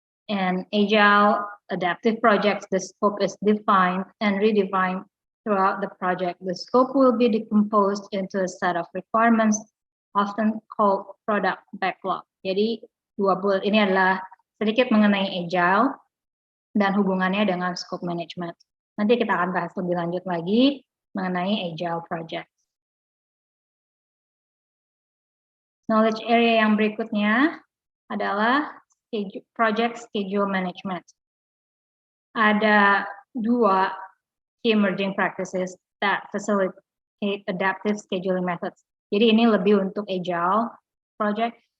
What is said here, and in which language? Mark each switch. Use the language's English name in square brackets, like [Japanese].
[English] In agile adaptive projects, the scope is defined and redefined throughout the project. The scope will be decomposed into a set of requirements, often called product backlog. [Indonesian] Jadi dua bullet ini adalah sedikit mengenai agile dan hubungannya dengan scope management. Nanti kita akan bahas lebih lanjut lagi mengenai agile project. Knowledge area yang berikutnya adalah project schedule management. Ada dua [English] key emerging practices that facilitate adaptive scheduling methods. [Indonesian] Jadi ini lebih untuk agile project.